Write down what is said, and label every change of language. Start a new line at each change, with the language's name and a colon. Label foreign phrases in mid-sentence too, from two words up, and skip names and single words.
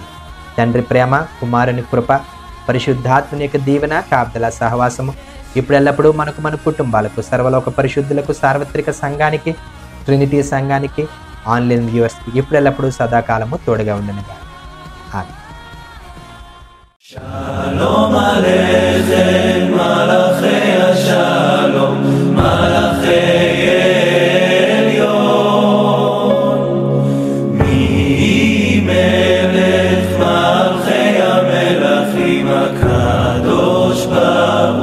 Telugu: తండ్రి ప్రేమ, కుమారుని కృప, పరిశుద్ధాత్మని యొక్క దీవెన, కాపుదల, సహవాసము ఇప్పుడు ఎల్లప్పుడూ మనకు, మన కుటుంబాలకు, సర్వలోక పరిశుద్ధులకు, సార్వత్రిక సంఘానికి, ట్రినిటీ సంఘానికి,
English: online viewers
Telugu: ఇప్పుడు ఎల్లప్పుడూ సదాకాలము తోడుగా ఉండనుగా. ఆమేన్.
Hebrew: שלום עליכם מלאכי שלום מלאכי עליון ממלך מלכי המלכים הקדוש ברוך